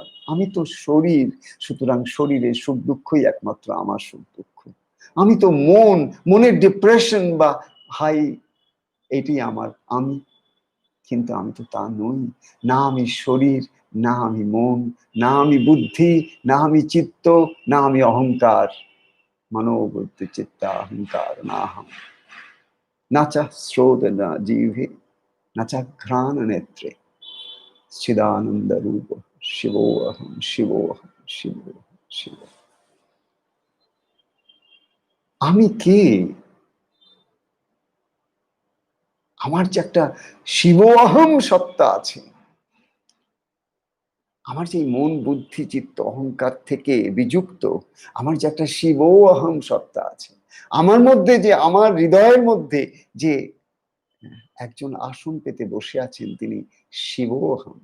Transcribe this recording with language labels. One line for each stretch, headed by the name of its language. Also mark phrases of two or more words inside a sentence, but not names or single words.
Bangla: আমি তো শরীর, সুতরাং শরীরের সুখ দুঃখই একমাত্র আমার সুখ দুঃখ। আমি তো মন, মনের ডিপ্রেশন বা হাই, এটি আমার আমি। কিন্তু আমি তো তা নই। না আমি শরীর, না আমি মন, না আমি বুদ্ধি, না আমি চিত্ত, না আমি অহংকার।
Sanskrit: मनोबुद्धि चित्ता अहंकार नाहम, न च श्रोत्र जीवे, न च घ्राण नेत्रे, चिदानंद रूप शिवोहम शिवोहम शिवोहम शिव।
Bangla: আমি কে? আমার যে একটা শিবোহম সত্তা আছে, আমার যে মন বুদ্ধি চিত্ত অহংকার থেকে বিযুক্ত আমার যে একটা শিবোহম সত্তা আছে, আমার মধ্যে যে, আমার হৃদয়ের মধ্যে যে একজন আসন পেতে বসে আছেন, তিনি শিবোহম।